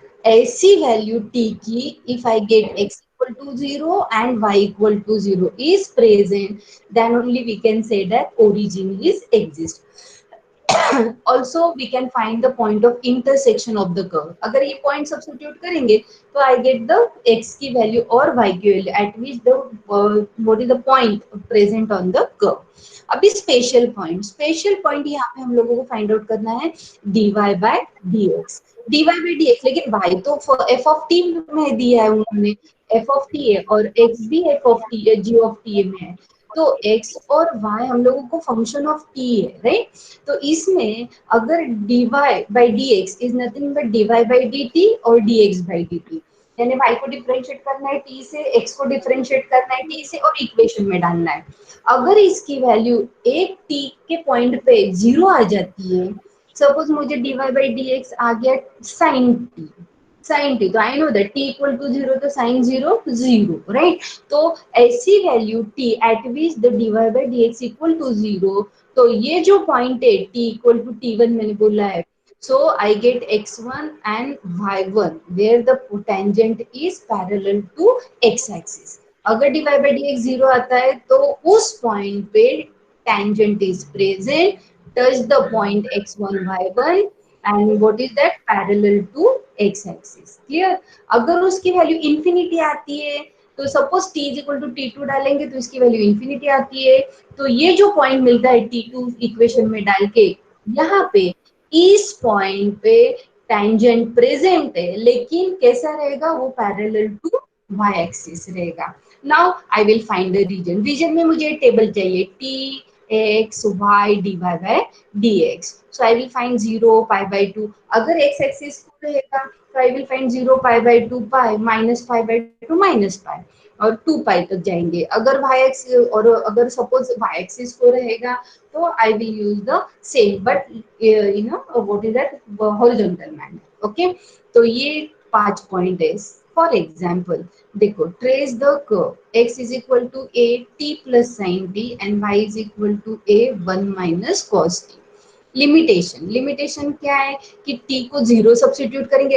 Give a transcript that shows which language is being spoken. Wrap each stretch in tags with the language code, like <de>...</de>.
<hi>ऐसी value t की</hi> <en>if I get x equal to 0 and y equal to 0 is present, then only we can say that origin is exist. Also we can find the point of intersection of the curve.</en> <hi>अगर ये</hi> <en>point substitute</en> <hi>करेंगे तो</hi> <en>I get the x की value और y की value at which the what is the point present on the curve.</en> <hi>अभी special point यहाँ पे हम लोगों को फाइंड आउट करना है dy by dx. dy by dx, लेकिन y तो f of t में दिया है उन्होंने, f of t है और x भी f of t है, g of t में है, तो x और y हम लोगों को फंक्शन ऑफ t है, राइट? तो इसमें अगर dy by dx is nothing but dy by dt और dx by dt, यानी y को डिफरेंशिएट करना है t से, x को डिफरेंशिएट करना है t से और इक्वेशन में डालना है। अगर इसकी वैल्यू एक t के पॉइंट पे 0 आ जाती है, सपोज मुझे dy by dx आ गया sin t, तो</hi> <en>I know that</en> <hi>t equal to 0 तो sin 0 0, राइट? तो ऐसी value</hi> <en>t at which the dy by dx equal to 0,</en> <hi>तो ये जो पॉइंट है</hi> <en>t equal to t1</en> <hi>मैंने बोला है,</hi> <en>so I get x1 and y1 where the tangent is parallel to x axis.</en> <hi>अगर dy by dx 0 आता है तो उस पॉइंट पे</hi> <en>tangent is present, touch the point x1 y1 and what is that, parallel to x axis. Clear?</en> <hi>अगर उसकी value infinity आती है तो suppose t is equal to t2 डालेंगे तो इसकी वैल्यू इंफिनिटी आती है, तो ये जो पॉइंट मिलता है t2 इक्वेशन में डाल के, यहाँ पे इस पॉइंट पे टेंजेंट प्रेजेंट है, लेकिन कैसा रहेगा वो,</hi> <en>parallel to y axis</en> <hi>रहेगा.</hi> <en>now I will find the region</en> <hi>में मुझे टेबल चाहिए</hi> <en>t x y dy by dx. So I will find 0 pi by 2.</en> <hi>अगर x एक्सिस को रहेगा तो</hi> <en>I will find 0 pi by 2 pi minus pi by 2 minus pi</en> <hi>और 2 pi तक जाएंगे. अगर y एक्सिस और अगर सपोज y एक्सिस को रहेगा तो</hi> <en>I will use the same but you know what is that, horizontal manner. Okay,</en> <hi>तो ये 5 पॉइंट है.</hi> <en>For example देखो, trace the curve x is equal to a t plus sine t and y is equal to a 1 minus cos t.</en> <hi>Limitation क्या है कि t को 0 substitute करेंगे.</hi>